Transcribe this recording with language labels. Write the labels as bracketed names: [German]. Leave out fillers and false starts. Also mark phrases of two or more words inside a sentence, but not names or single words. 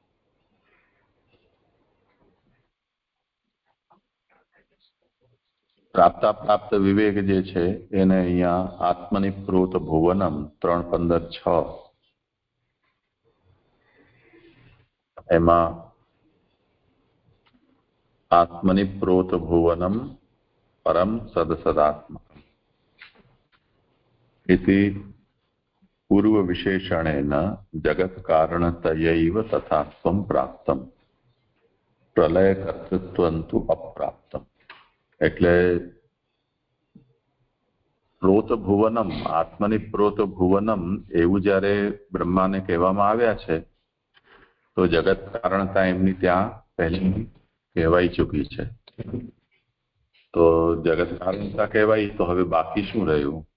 [Gujarati] પ્રાપ્તા પ્રાપ્ત વિવેક જે છે એને અહીંયા [Sanskrit] આત્મનિપ્રોત ભુવનમ [Gujarati] 3.15.6 [Sanskrit] એમાં આત્મનિપ્રોત ભુવનમ પરમ સદસદાત્મક इति पूर्व विशेषणेन जगत कारणतयैव तथा स्वं प्राप्तम प्रलय कर्तृत्वंतु अप्राप्तम. [Gujarati] એટલે [Sanskrit] પ્રોત ભુવનમ, આત્મની પ્રોત ભુવનમ [Gujarati] એવું જયારે બ્રહ્માને કહેવામાં આવ્યા છે તો જગત કારણતા એમની ત્યાં પહેલી કહેવાઈ ચૂકી છે. તો જગત કારણતા કહેવાય તો હવે બાકી શું રહ્યું?